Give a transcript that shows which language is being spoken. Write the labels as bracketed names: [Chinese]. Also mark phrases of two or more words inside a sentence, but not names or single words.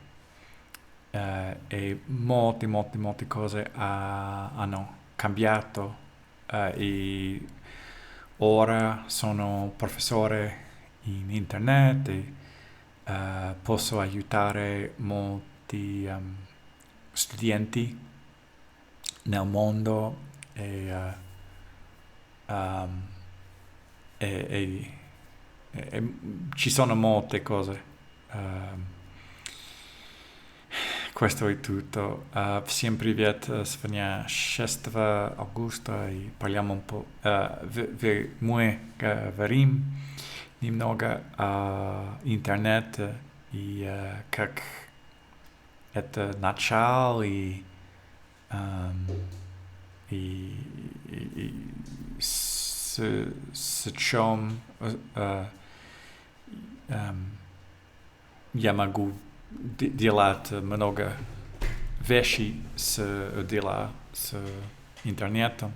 [Italian] e molte cose hanno cambiato e ora sono professore in internet e posso aiutare molti studenti nel mondo e ci sono molte cose. Questo è tutto. [Russian] Всем привет, сегодня 6 августа и [Italian] parliamo un po'. [Russian] Мы говорим немного о интернете и как это начало и с чем я могу делать много вещей с интернетом.